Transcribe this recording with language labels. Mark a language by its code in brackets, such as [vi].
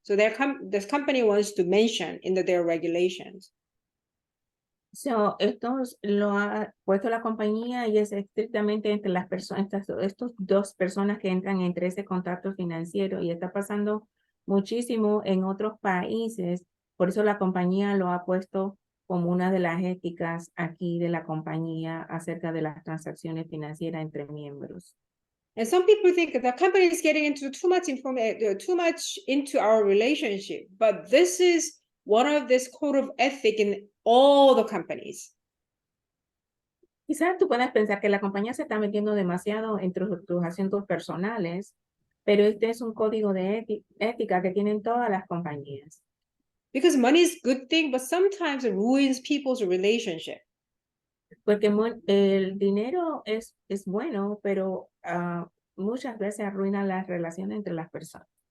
[en] So this company wants to mention in their regulations. [es] So, esto lo ha puesto la compañía y es estrictamente entre las personas, estos dos personas que entran entre ese contrato financiero y está pasando muchísimo en otros países. Por eso la compañía lo ha puesto como una de las éticas aquí de la compañía acerca de las transacciones financieras entre miembros. [en] And some people think that the company is getting into too much into our relationship, but this is one of this code of ethic in all the companies. [es] Quizás tú puedas pensar que la compañía se está metiendo demasiado entre tus asuntos personales, pero este es un código de ética que tienen todas las compañías. [en] Because money is a good thing, but sometimes it ruins people's relationship. [es] Porque el dinero es bueno, pero muchas veces arruina las relaciones entre las personas.